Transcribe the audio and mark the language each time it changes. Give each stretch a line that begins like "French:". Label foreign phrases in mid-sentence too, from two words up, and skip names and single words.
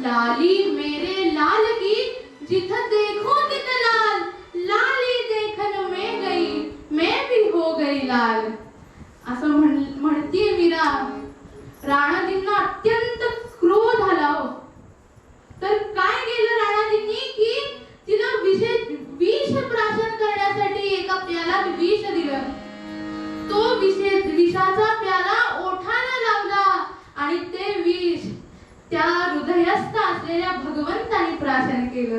Hindi: लाली मेरे लाल की जिथं देखो तिथं लाल, लाली देखन में गई मैं भी हो गई लाल.
Marathi: असं म्हणतीये मीरा. राणाजींना अत्यंत क्रोध आला हो. तर काय केलं राणाजींनी की तिला विष प्राशन करण्यासाठी एका प्यालात विष दिलं. तो विषाचा प्याला ओठाला लावला आणि ते विष त्या हृदयस्थ असलेल्या भगवंतानी प्राशन केलं.